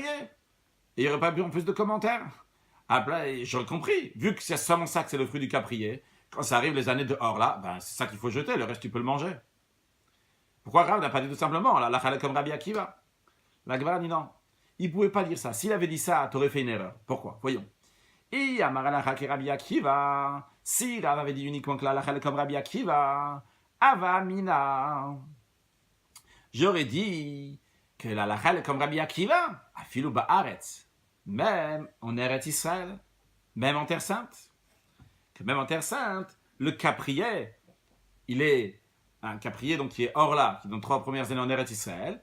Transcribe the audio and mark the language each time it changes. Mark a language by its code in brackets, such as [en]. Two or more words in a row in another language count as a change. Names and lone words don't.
[fr] Et il n'y aurait pas besoin plus de commentaires. Ah, ben, j'aurais compris, vu que c'est seulement ça que c'est le fruit du caprier, quand ça arrive les années de hors là, ben, c'est ça qu'il faut jeter, le reste tu peux le manger. Pourquoi Rav n'a pas dit tout simplement, la lachal comme Rabbi Akiva? La Gemara dit non. Il ne pouvait pas dire ça. S'il avait dit ça, tu aurais fait une erreur. Pourquoi? Voyons. [arc] אי אמר הלכה כרבי עקיבא. [fr] Si Rav avait dit uniquement que la halacha est comme Rabbi Akiva, [arc] הוה אמינא. [fr] J'aurais dit que la halacha est comme Rabbi Akiva, [he] אפילו בארץ, [fr] même en Eretz Israël, même en Terre Sainte. Que même en Terre Sainte, le caprier, il est un caprier donc qui est orla, qui dans 3 premières années en Eretz Israël.